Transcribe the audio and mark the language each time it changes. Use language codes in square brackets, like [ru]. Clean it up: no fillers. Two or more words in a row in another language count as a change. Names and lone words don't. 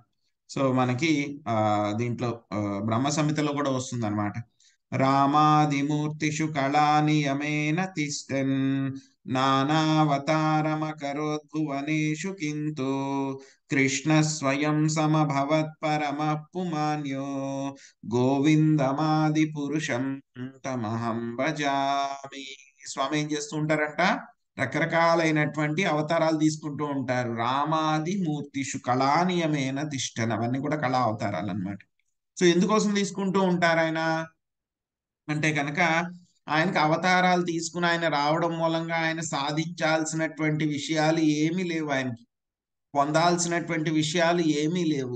[te] సో మనకి దీంట్లో బ్రహ్మ సంహితలో కూడా వస్తుంది అనమాట. [sa] రామాదిమూర్తిషు కళానియమేన తిష్టన్ నానావతారమకరోద్భువనేషు కింతు కృష్ణ స్వయం సమభవత్ పరమ పుమాన్యో గోవిందమాది పురుషం తమహం భజామి. [te] స్వామి ఏం చేస్తూ ఉంటారంట, రకరకాలైనటువంటి అవతారాలు తీసుకుంటూ ఉంటారు. [sa] రామాది మూర్తిషు కళానియమేన తిష్టన్, [te] అవన్నీ కూడా కళా అవతారాలు అన్నమాట. సో ఎందుకోసం తీసుకుంటూ ఉంటారు ఆయన అంటే కనుక, ఆయనకు అవతారాలు తీసుకుని ఆయన రావడం మూలంగా ఆయన సాధించాల్సినటువంటి విషయాలు ఏమీ లేవు, ఆయనకి పొందాల్సినటువంటి విషయాలు ఏమీ లేవు.